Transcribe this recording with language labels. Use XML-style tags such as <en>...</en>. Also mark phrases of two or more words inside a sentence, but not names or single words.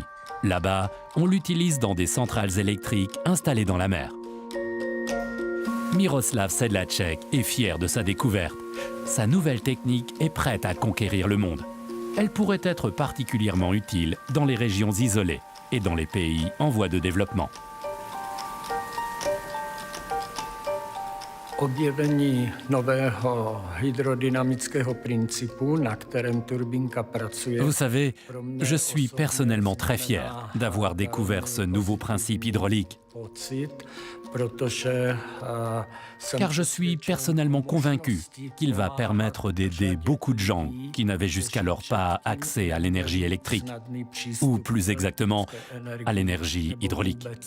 <fr>Là-bas, on l'utilise dans des centrales électriques installées dans la mer. Miroslav Sedlacek est fier de sa découverte. Sa nouvelle technique est prête à conquérir le monde. Elle pourrait être particulièrement utile dans les régions isolées et dans les pays en voie de développement.</fr> <cs>Objevení nového hydrodynamického principu, na kterém turbínka pracuje.</cs> <fr>Vous savez, je suis personnellement très fier d'avoir découvert ce nouveau principe hydraulique, car je suis personnellement convaincu qu'il va permettre d'aider beaucoup de gens qui n'avaient jusqu'alors pas accès à l'énergie électrique, ou plus exactement, à l'énergie hydraulique.</fr>